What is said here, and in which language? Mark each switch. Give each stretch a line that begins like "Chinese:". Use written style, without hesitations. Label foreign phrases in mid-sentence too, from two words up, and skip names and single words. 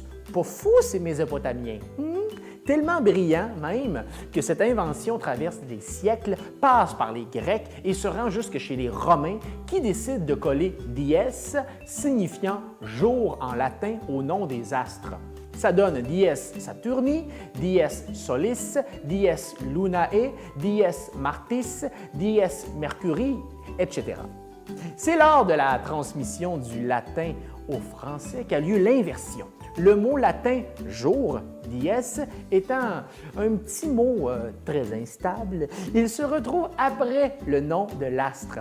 French: Pas fou ces Mésopotamiens! Tellement brillant même que cette invention traverse des siècles, passe par les Grecs et se rend jusque chez les Romains qui décident de coller dies, signifiant jour en latin au nom des astres. Ça donne
Latin: dies Saturni, dies Solis, dies Lunae, dies Martis, dies Mercuri,
French: etc. C'est lors de la transmission du latin au français qu'a lieu l'inversion. Le mot latin « jour », dies, étant un petit mot très instable, il se retrouve après le nom de l'astre.